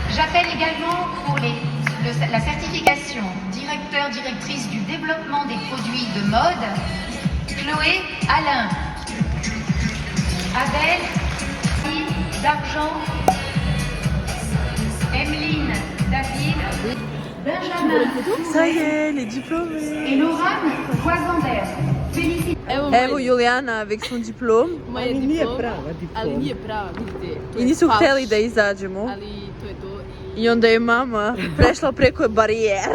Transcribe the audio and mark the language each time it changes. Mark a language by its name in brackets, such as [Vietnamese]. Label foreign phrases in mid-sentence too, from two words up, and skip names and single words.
[French] appelle également pour la certification directeur-directrice du développement des produits de mode, Chloé Alain, Abel d'Argent, Emeline David, Benjamin Ça y est, les diplômés. et Laurent Poisandère. Félicitations. Evo Julijana avec son diplom. [Croatian] Ali nije prava, vidite. I nisu htjeli da izađemo. Ali to je to. I onda je mama prešla preko barijere.